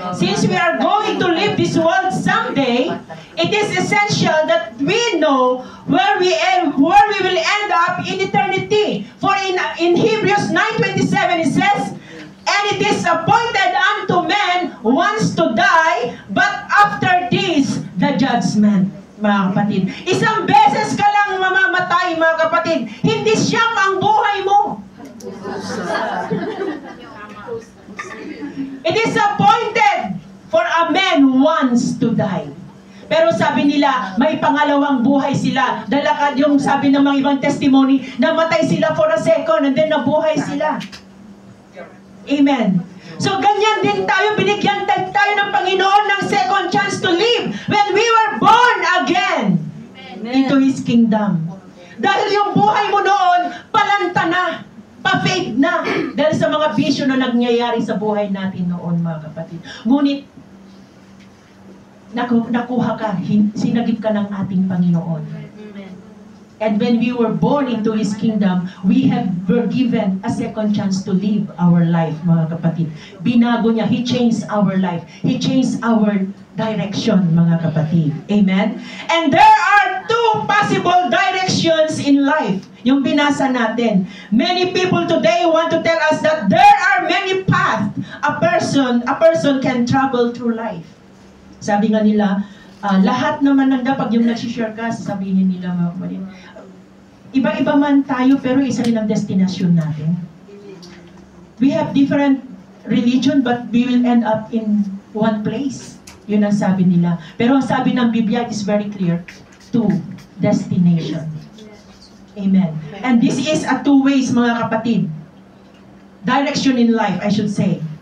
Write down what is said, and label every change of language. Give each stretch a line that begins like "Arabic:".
English: Since we are going to leave this world someday, it is essential that we know where we will end up in eternity. For in Hebrews 9:27 it says, "And it is appointed unto men once to die, but after this the judgment."
Filipino: Mga kapatid, isang beses ka lang mamamatay, mga kapatid. Hindi siyang ang buhay mo.
English: It is appointed for a man once to die.
Filipino: Pero sabi nila, may pangalawang buhay sila. Dahil yung sabi ng mga ibang testimony, namatay sila
English: for a second and then
Filipino: nabuhay sila. Amen.
English: So
Filipino: ganyan din tayo, binigyan tayo ng Panginoon
English: ng second chance to live when we were born again into His kingdom.
Filipino: Dahil yung buhay mo noon, palanta na, pa-fade na. Dahil sa mga bisyo na nangyayari sa buhay natin noon, mga kapatid. Ngunit, nakuha ka, sinagip ka ng ating Panginoon.
English: And when we were born into His kingdom, were given a second chance to live our life, mga kapatid.
Filipino: Binago niya,
English: He changed our life. He changed our direction, mga kapatid. Amen? And there are two possible directions in life.
Filipino: Yung binasa natin.
English: Many people today want to tell us that there are many paths a person can travel through life.
Filipino: Sabi nga nila, lahat naman ng pag yung nagsishare ka, sasabihin nila, mga kapatid, iba-iba man tayo, pero isa rin ang destination natin.
English: We have different religion, but we will end up in one place.
Filipino: Yun ang sabi nila. Pero ang sabi ng Biblia
English: is very clear, two destination. Amen. And this is a two ways, mga kapatid. Direction in life, I should say.